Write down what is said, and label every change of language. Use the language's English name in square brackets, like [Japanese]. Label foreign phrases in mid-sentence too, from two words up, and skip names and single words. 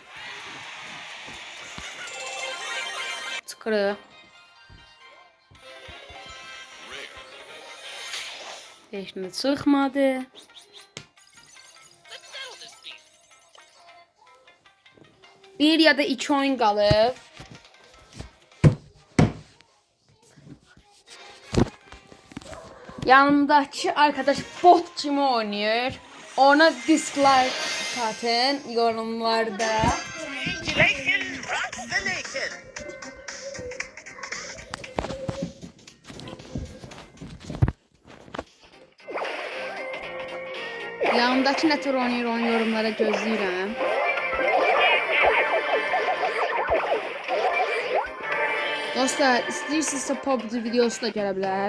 [Azerbaijani] Çıxırıq. Heç nə çıxmadı. Bir ya da iki oyun qalıb. [Turkish] Yanımdaki arkadaş bot kimi oynuyor. Ona dislike atın yorumlarda. Yanımdaki ne tür oynuyor onu yorumlara gözləyirəm. [Azerbaijani] Dostlar, istəyirsinizsə PUBG videosu da gələ bilər.